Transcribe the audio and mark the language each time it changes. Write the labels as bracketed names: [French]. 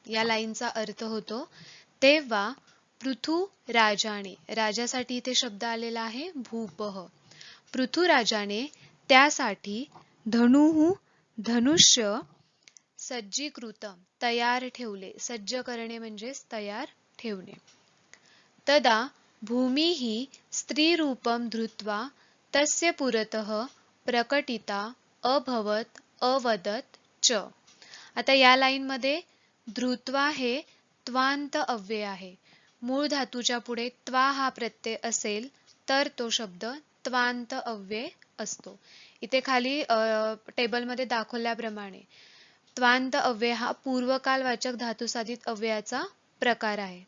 [Marathi] या लाईनचा अर्थ होतो तेव्हा पृथुराजाने, राजासाठी इथे शब्द आलेला आहे भूपः. पृथुराजाने त्यासाठी धनुः धनुष्य सज्जीकृत तयार ठेवले. सज्ज करणे म्हणजेच तयार ठेवणे. [Sanskrit] तदा भूमिः स्त्रीरूपं धृत्वा तस्य पुरतः प्रकटिता अभवत अवदत च. [Marathi] आता या लाईन मध्ये धृत्वा हे त्वांत अव्यय आहे. मूळ धातूच्या पुढे त्वा हा प्रत्यय असेल तर तो शब्द त्वांत अव्यय असतो. इथे खाली टेबलमध्ये दाखवल्याप्रमाणे त्वांत अव्यय हा पूर्वकालवाचक धातुसाधित अव्ययाचा प्रकार आहे.